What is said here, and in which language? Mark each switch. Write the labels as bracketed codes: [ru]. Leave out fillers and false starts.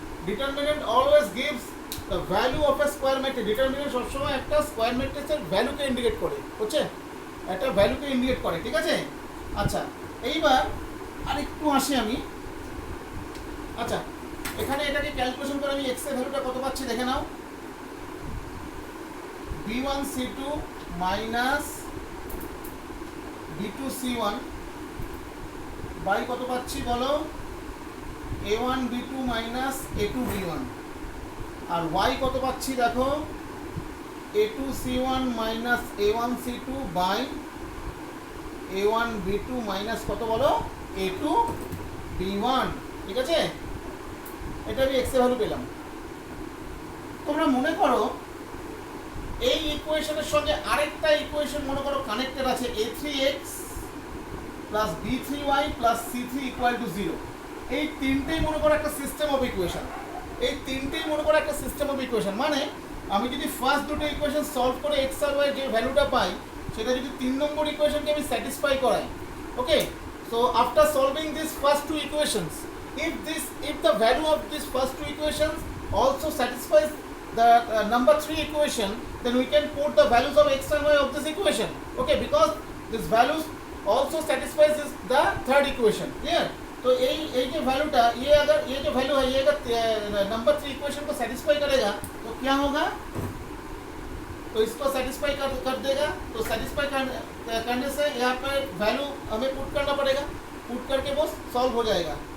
[en] Determinant always gives the value of a square matrix. [bn] Determinant সবসময় একটা square ম্যাট্রিক্সের ভ্যালুকে indicate করে, বুঝছে? একটা ভ্যালুকে ইন্ডিকেট করে, ঠিক আছে? আচ্ছা, এইবার আরেকটু আসি আমি। আচ্ছা, এখানে এটাকে ক্যালকুলেশন করে আমি x এর ভ্যালুটা কত পাচ্ছি দেখে নাও। B1 C2 minus B2 C1 by কত পাচ্ছি বলো? A1 B2 minus A2 B1, আর y কত পাচ্ছি দেখো? A2 C1 minus A1 C2 by A1 B2 minus কত বলো? A2 B1, ঠিক আছে? এটা আমি x এর ভ্যালু পেলাম। তোমরা মনে করো এই ইকুয়েশনের সঙ্গে আরেকটা ইকুয়েশন মনে করো কানেক্টেড আছে, a3x plus b3y plus c3 = 0। এই তিনটেই মনে করো একটা সিস্টেম অফ ইকুয়েশন। এই তিনটেই মনে করো একটা সিস্টেম অফ ইকুয়েশন, মানে আমি যদি ফার্স্ট দুটো ইকুয়েশন সলভ করে x আর y যে ভ্যালুটা পাই, সেটা যদি 3 নম্বর ইকুয়েশনকে আমি স্যাটিসফাই করাই, ওকে? [en] So after solving this first two equations, if the value of this first two equations also satisfies the number 3 equation, then we can put the values of x and y of this equation, okay? Because these values also satisfies the third equation. Clear? [hi] तो ये जो वैल्यूटा ये अगर ये जो value है ये अगर नंबर 3 इक्वेशन को सेटिस्फाई करेगा तो क्या होगा, तो इसको सेटिस्फाई कर देगा। तो सेटिस्फाई करने से यहाँ पर वैल्यू हमें पुट करना पड़ेगा, पुट करके वो सॉल्व हो जाएगा।